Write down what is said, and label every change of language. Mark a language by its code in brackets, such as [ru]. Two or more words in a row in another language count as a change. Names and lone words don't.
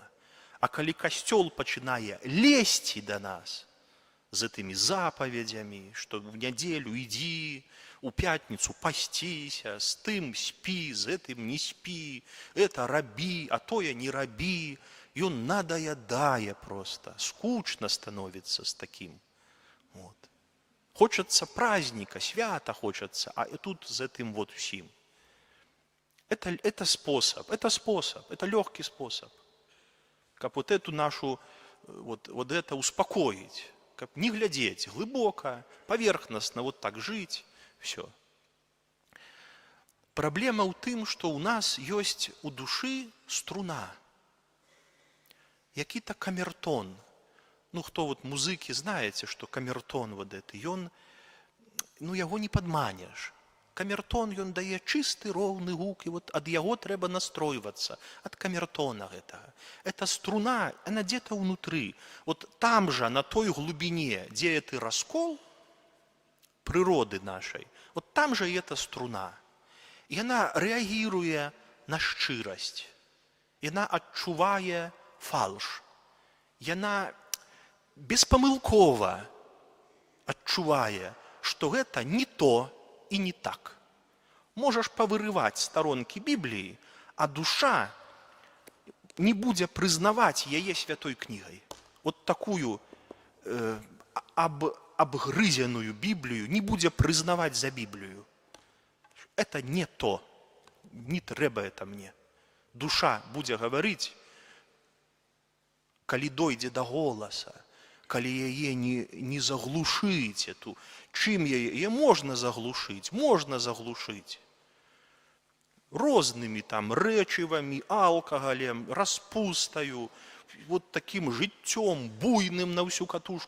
[be] А калі касцёл пачынае лезці да нас з гэтымі запаведзямі, што в нядзелю ідзі, у пятніцу пасціся, з тым спі, з гэтым не спі, это рабі, а тое не рабі. Ён надаядае [ru] просто, скучно становится с таким. Вот. Хочется праздника, [be] свята хочется, а тут з гэтым вот усім. [ru] Это способ, это легкий способ. Каб вот эту нашу, вот это успокоить, каб не глядеть глубоко, поверхностно вот так жить. Все. [be] Праблема ў тым, што ў нас ёсць у душы струна. Які-то камертон. Ну, хто вот музыкі, знаеце, што камертон [ru] вот это, [be] ён, ну, яго не падманеш. Камертон, ён дае чысты, роўны гук, і вот ад яго трэба настройвацца, ад камертона гэтага. [ru] Эта струна, она где-то внутры. Вот там же, на той глубине, где это раскол, природы нашей, вот там же и эта струна. И она реагирует на шчырасць. И она [be] адчувае фальш. [ru] И она [be] беспамылкова адчувае, [ru] что это не то и не так. Можешь повырывать сторонки Библии, а душа не [be] будзе прызнаваць яе святой [ru] книгой. Вот такую обгрызенную Библию не [be] будзе прызнаваць [ru] за Библию. Это не то. Не трэба это мне. [be] Душа будзе гаварыць, калі дойдзе [ru] до голоса, [be] калі яе не заглушыць эту. Чым яе можна заглушыць? Можна заглушыць. Рознымі там рэчывамі, алкагалем, распустаю, [ru] вот таким [be] жыццём буйным [ru] на всю катушку.